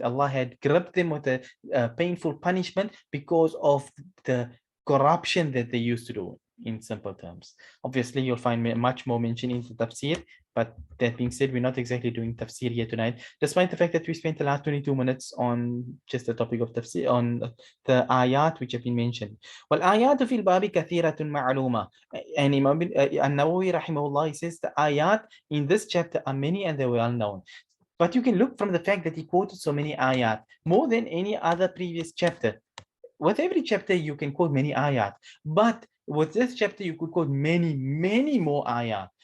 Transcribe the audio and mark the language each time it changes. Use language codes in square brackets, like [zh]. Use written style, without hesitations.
[en] Allah had gripped them with a painful punishment because of the corruption that they used to do, in simple terms. Obviously, you'll find much more mention in the tafsir, but that being said, we're not exactly doing tafsir here tonight, despite the fact that we spent the last 22 minutes on just the topic of tafsir, on the ayat which have been mentioned. [ar] والآيات في الباب كثيرة معلومة. [en] And Imam An-Nawawi rahimahullah, he says the ayat in this chapter are many and they're well known. But you can look from the fact that he quoted so many ayat, more than any other previous chapter. With every chapter, you can quote many ayat. But with this chapter, you could quote many, many more ayat.